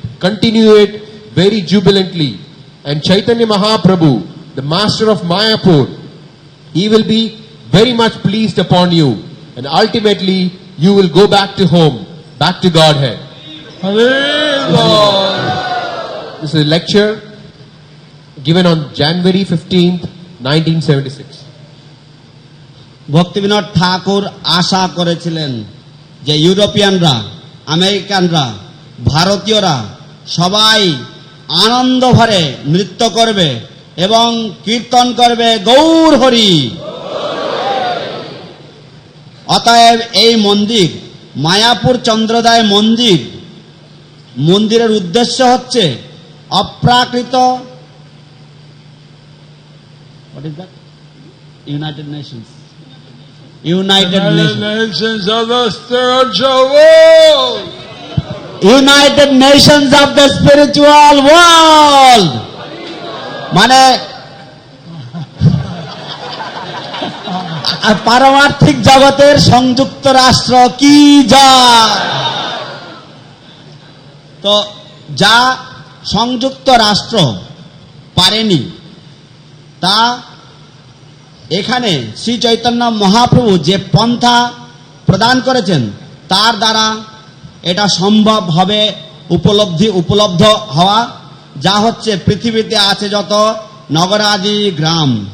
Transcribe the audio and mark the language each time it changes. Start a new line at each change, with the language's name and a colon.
English: Continue it very jubilantly. And Chaitanya Mahaprabhu, the master of Mayapur, he will be very much pleased upon you. And ultimately, you will go back to home, back to Godhead. Hare Lord. This is a lecture given on January 15th, 1976.
Bangla: Bhaktivinod ঠাকুর আশা করেছিলেন যে ইউরোপিয়ানরা, আমেরিকানরা, ভারতীয়রা সবাই আনন্দ ভরে নৃত্য করবে এবং কীর্তন করবে গৌর হরি। অতএব এই মন্দির, মায়াপুর চন্দ্রোদয় মন্দির, মন্দিরের উদ্দেশ্য হচ্ছে অপ্রাকৃত United Nations United
English: Nations of the spiritual world. United Nations of the spiritual world.
Bangla: মানে পারমার্থিক জগতের সংযুক্ত রাষ্ট্র কি যায়। তো যা সংযুক্ত রাষ্ট্র পারেনি তা এখানে শ্রী চৈতন্য মহাপ্রভু যে পন্থা প্রদান করেছেন তার দ্বারা এটা সম্ভব হবে, উপলব্ধ হওয়া, যা হচ্ছে পৃথিবীতে আছে যত নগরাদি গ্রাম।